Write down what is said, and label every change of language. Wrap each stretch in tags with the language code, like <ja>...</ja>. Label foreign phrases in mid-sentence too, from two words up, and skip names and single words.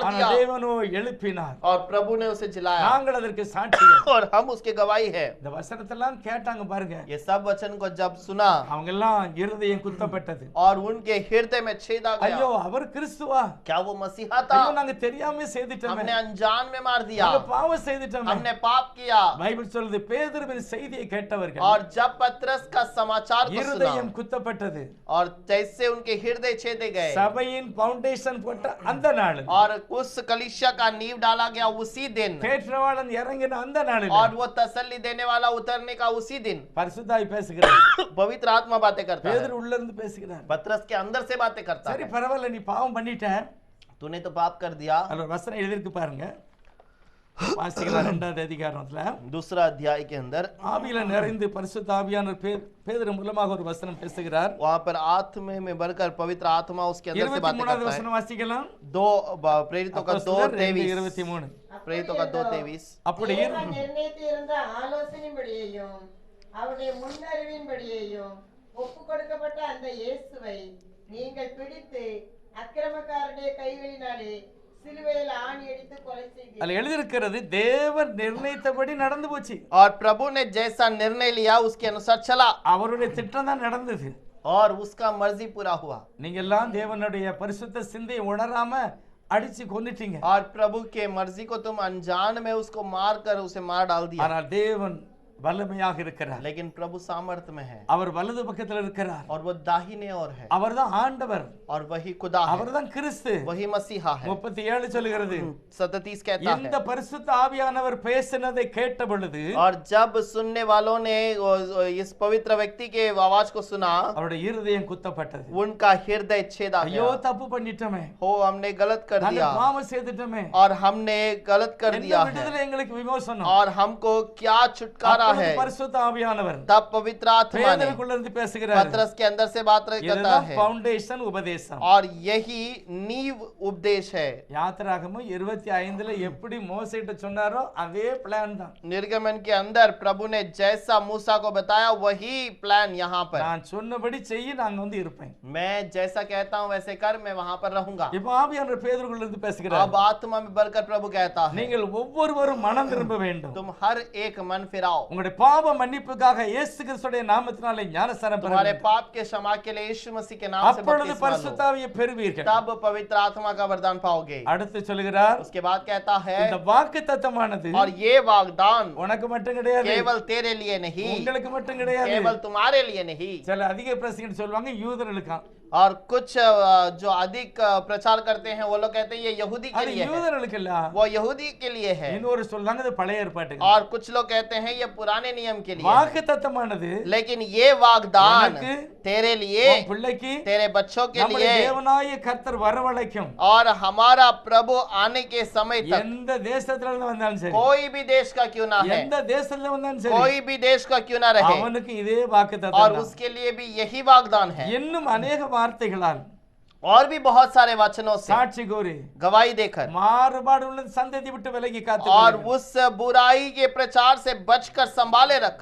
<ta>ஆனா</ta> <hi>दिया,</hi> <ta>தேவனோ எழுப்பினார்.</ta> <hi>और प्रभु ने उसे जिलाया,</hi> <ta>நாங்கள் அதற்கு சாட்சிகள்.</ta> <hi>और हम उसके गवाही है।</hi> <ta>இந்த வசனத்தெல்லாம் கேட்டாங்க பாருங்க,</ta> <hi>ये सब वचन को जब सुना,</hi> <ta>அவங்க எல்லாம் இருதயம் குத்தப்பட்டது.</ta> <hi>और उनके हृदय में छेद आ</hi> <ta>ஐயோ</ta> <hi>गया।</hi> <ta>அவர் கிறிஸ்துவா,</ta> <hi>क्या वो मसीहा था?</hi> <ta>ஐயோ நாங்க தெரியாம செய்துட்டோமே,</ta> <hi>हमने अनजान में मार दिया,</hi> <ta>நாங்க பாவம் செய்துட்டோமே.</ta> <hi>हमने पाप किया।</hi> <ta>பைபிள் சொல்லுது பேதுருவின் செய்தியை கேட்டவர்கள்</ta> <hi>और जब पतरस का समाचार को</hi> <ta>இருதயம்</ta> <hi>सुना,</hi> <ta>குத்தப்பட்டது.</ta> <hi>और जैसे उनके हृदय छेदे गए,</hi> <ta>சபையின் ஃபவுண்டேஷன் போட்ட அந்த நாள்,</ta> <hi>और उस कलीसिया का नींव डाला गया उसी दिन,</hi> <ta>தேற்றவாளன் இறங்கின அந்த நாளில்</ta> <hi>और वो तसल्ली देने वाला उतरने का उसी दिन,</hi> <ta>பரிசுத்தாவி பேசுகிறார்.</ta> <hi>पवित्र आत्मा बातें करता है,</hi> <ta>பேதுரு உள்ள இருந்து பேசுகிறார்.</ta> <hi>पतरस के अंदर से बातें करता</hi> <ta>சரி</ta> <hi>है।</hi> <ta>பரவாயில்ல, நீ பாவம் பண்ணிட்ட,</ta> <hi>तूने तो पाप कर दिया।</hi> <ta>அதுல ஒரு வசனம் எழுதிருக்கு பாருங்க, வாசிக்கலாம் 2வது அதிகாரத்துல.</ta> <hi>दूसरा अध्याय के अंदर</hi> <ta>ஆவியில நிறைந்து பரிசுத்த ஆவியானவர் பேதுரு மூலமாக ஒரு வசனம் பேசுகிறார்.</ta> <hi>वहां पर आत्मा में भरकर पवित्र आत्मा उसके अंदर से बातें</hi> <ta>23வது</ta> <hi>करता है।</hi> <ta>வசனம் வாசிக்கலாம்.</ta> <hi>प्रेरितों का 2:23. प्रेरितों का 2:23।</hi> <ta>அப்படி தேவன் நிர்ணயித்திருந்த ஆலோசனையின்படியையும் அவருடைய முன்னறிவின்படியையும் ஒப்பு கொடுக்கப்பட்ட அந்த இயேசுவை நீங்கள் பிடித்து அக்கிரமக்காரருடைய கைகளினாலே சிலுவையில் ஆணி அடித்து கொலை செய்தீர்கள். அதுல எழுதியிருக்கிறது, தேவன் நிர்ணயித்தபடி நடந்து போச்சு.</ta> <hi>और प्रभु ने जैसा निर्णय लिया उसके अनुसार चला,</hi> <ta>அவருடைய திட்டம் தான் நடந்தது.</ta> <hi>और उसका मर्जी पूरा हुआ।</hi> <ta>நீங்க எல்லாம் தேவனுடைய பரிசுத்த சிந்தையை உணராம அடிச்சு கொன்னுட்டீங்க.</ta> <hi>और प्रभु के मर्जी को तुम अनजान में उसको मार कर उसे मार डाल दिया।</hi> <ta>ஆனால் தேவன் வல்லமையாக இருக்கிறார்.</ta> <hi>लेकिन प्रभु सामर्थ्य में है,</hi> <ta>அவர் வலது பக்கத்துல இருக்கிறார்.</ta> <hi>और वो दाहिने ओर है,</hi> <ta>அவர்தான் ஆண்டவர்,</ta> <hi>और वही खुदा है,</hi> <ta>அவர்தான் கிறிஸ்து.</ta> <hi>वही मसीहा है।</hi> <ta>37 சொல்லுகிறது,</ta> <hi>37 कहता</hi> <ta>இந்த</ta> <hi>है,</hi> <ta>பரிசுத்த ஆவியானவர் பேசினதை கேட்ட பொழுது</ta> <hi>और जब सुनने वालों ने इस पवित्र व्यक्ति के आवाज को सुना,</hi> <ta>அவருடைய இருதயம் குத்தப்பட்டது.</ta> <hi>उनका हृदय छेदा</hi> <ta>ஐயோ</ta> <hi>गया।</hi> <ta>தப்பு பண்ணிட்டோமே,</ta> <hi>हो हमने गलत कर</hi> <ta>நாங்க</ta> <hi>दिया,</hi> <ta>பாவம் செய்துட்டோமே,</ta> <hi>और हमने गलत कर</hi> <ta>என்ன</ta> <hi>दिया है,</hi> <ta>விடுதலை எங்களுக்கு விமோசனம்.</ta> <hi>और हमको क्या छुटकारा है।</hi> <ta>அப்பொழுது பரிசுத்த ஆவியானவர்</ta> <hi>तब पवित्र आत्मा ने</hi> <ta>பேதுருக்குள்ள இருந்து பேசுகிறார்.</ta> <hi>पतरस के अंदर से बात करता</hi> <ta>இதுதான்</ta> <hi>है,</hi> <ta>ஃபவுண்டேஷன் உபதேசம்.</ta> <hi>और यही नींव उपदेश है।</hi> <ta>யாத்திராகமம் 25ல எப்படி மோசேட்ட சொன்னாரோ அதே பிளான் தான்.</ta> <hi>निर्गमन के अंदर प्रभु ने जैसा मूसा को बताया वही प्लान यहाँ पर,</hi> <ta>நான் சொன்னபடி செய்ய நாங்க வந்து இருப்பேன்.</ta> <hi>मैं जैसा कहता हूँ वैसे कर, मैं वहां पर रहूंगा।</hi> <ta>இப்போ ஆவியானவர் பேதுருக்குள்ள இருந்து பேசுகிறார்.</ta> <hi>अब आत्मा में बढ़कर प्रभु कहता है,</hi> <ta>நீங்கள் ஒவ்வொருவரும் மனம் திரும்ப வேண்டும்.</ta> <hi>तुम हर एक मन फिराओ।</hi> <ta>உங்களுடைய பாவ மன்னிப்புக்காக இயேசு கிறிஸ்துவின் நாமத்தினாலே ஞானஸ்நானம்</ta> <hi>तुम्हारे</hi> <ta>பெறுங்கள்.</ta> <hi>पाप के क्षमा के लिए यीशु मसीह के नाम से</hi> <ta>அப்பொழுது</ta> <hi>बपतिस्मा लो,</hi> <ta>பரிசுத்த ஆவியை பெறுவீர்கள்.</ta> <hi>तब पवित्र आत्मा का वरदान पाओगे।</hi> <ta>அடுத்து சொல்லுகிறார்,</ta> <hi>उसके बाद कहता है</hi> <ta>இந்த வாக்குத்தத்தமானது</ta> <hi>और ये वागदान</hi> <ta>உனக்கு மட்டும் கிடையாது,</ta> <hi>केवल तेरे लिए नहीं,</hi> <ta>உங்களுக்கு மட்டும் கிடையாது.</ta> <hi>केवल तुम्हारे लिए नहीं।</hi> <ta>சில அதிக பிரசங்கர் சொல்லுவாங்க யூதர்களுக்காம்.</ta> <hi>और कुछ जो अधिक प्रचार करते हैं वो लोग कहते हैं ये यहूदी के</hi> <ta>அது</ta> <hi>लिए है,</hi> <ta>யூதர்களுக்கு இல்ல.</ta> <hi>वो यहूदी के लिए है।</hi> <ta>இன்னொரு சொல்றாங்க இது பழைய ஏற்பாட்டுக்கு.</ta> <hi>और कुछ लोग कहते हैं ये पुराने नियम के लिए है।</hi> <ta>வாக்குத்தத்தமானது</ta> <hi>लेकिन ये वागदान</hi> <ta>உனக்கு,</ta> <hi>तेरे लिए,</hi> <ta>உன் பிள்ளைக்கு,</ta> <hi>तेरे बच्चों के</hi> <ta>நம்முடைய</ta> <hi>लिए</hi> <ta>தேவனாய கர்த்தர் வரவழைக்கும்</ta> <hi>और हमारा प्रभु आने के समय तक</hi> <ta>எந்த தேசத்துல இருந்து வந்தாலும் சரி,</ta> <hi>कोई भी देश का क्यों ना है,</hi> <ta>எந்த தேசத்துல வந்தாலும் சரி,</ta> <hi>कोई भी देश का क्यों ना रहे,</hi> <ta>அவனுக்கு இதே</ta> <hi>और</hi> <ta>வாக்குத்தத்தம் தான்.</ta> <hi>उसके लिए भी यही वागदान है।</hi> <ta>இன்னும் अनेक வார்த்தைகளால்</ta> <hi>और भी बहुत सारे वचनों से</hi> <ta>சாட்சி கூறி</ta> <hi>गवाही देकर</hi> <ta>மாறுபாடு உள்ள சந்ததி விட்டு விலகி</ta> <hi>और</hi> <ta>காத்து</ta> <hi>उस बुराई के प्रचार से बचकर संभाले रख।</hi>